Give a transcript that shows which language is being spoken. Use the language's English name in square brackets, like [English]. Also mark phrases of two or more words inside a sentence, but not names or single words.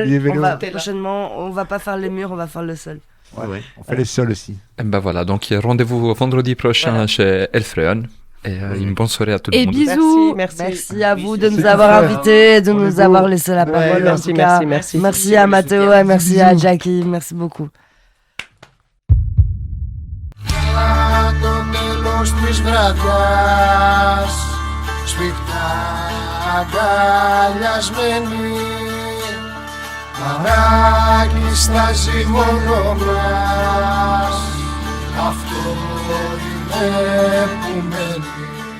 [French] Prochainement, on va pas faire les murs, on va faire le sol. Ouais. On fait les sols aussi. Et voilà, donc rendez-vous vendredi prochain chez Elfrön. Et une bonne soirée à tout le monde. Et bisous. Merci à vous de nous avoir invités, de nous avoir laissé la parole. Merci. Merci à Mathéo et merci à Jackie. Merci beaucoup. [Greek] Το τέλος της βραδιάς σφιχτά αγκαλιασμένη παράκι στάζει μόνο μας αυτό είναι που μένει.